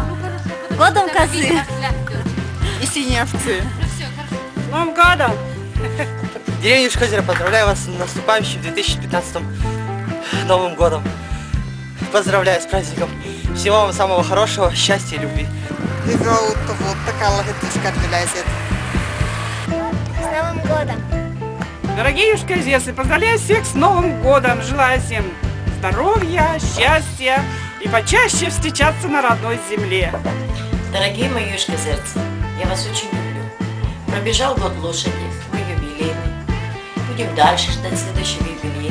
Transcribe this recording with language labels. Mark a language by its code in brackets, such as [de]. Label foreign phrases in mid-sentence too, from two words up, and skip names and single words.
[ru] Годом козы! И синие овцы! С Новым годом! Деревня Шкозера, поздравляю вас с наступающим 2015 Новым годом. Поздравляю с праздником. Всего вам самого хорошего, счастья и любви. [fi] Hyvää uutta vuotta kallatyskarviläiset. [ru] С Новым годом! Дорогие южкозерцы, поздравляю всех с Новым годом! Желаю всем здоровья, счастья и почаще встречаться на родной земле. Дорогие мои южкозерцы, я вас очень люблю. Пробежал год лошади, мы юбилейный. Будем дальше ждать следующего юбилея.